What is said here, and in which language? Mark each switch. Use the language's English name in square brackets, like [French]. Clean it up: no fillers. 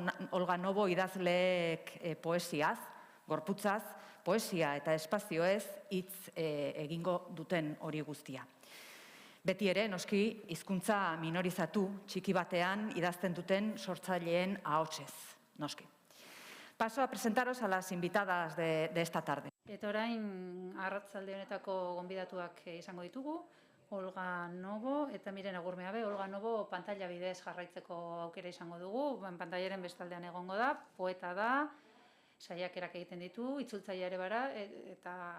[Basque] Olga Novo idazleek poesiaz, gorputzaz, poesia eta espazioez hitz egingo duten hori guztia. Beti ere, noski, hizkuntza minorizatu txiki batean idazten duten sortzaileen ahotsez, noski. [Spanish] Paso a presentaros a las invitadas de esta tarde. [Basque] Eta orain arratsalde honetako gonbidatuak izango ditugu, Olga Novo eta Miren Agurmeabe. Olga Novo pantalla bidez jarraitzeko aukera izango dugu, pantailaren bestaldean egongo da, poeta da, saiakerak egiten ditu, itzultzaile ere bara, eta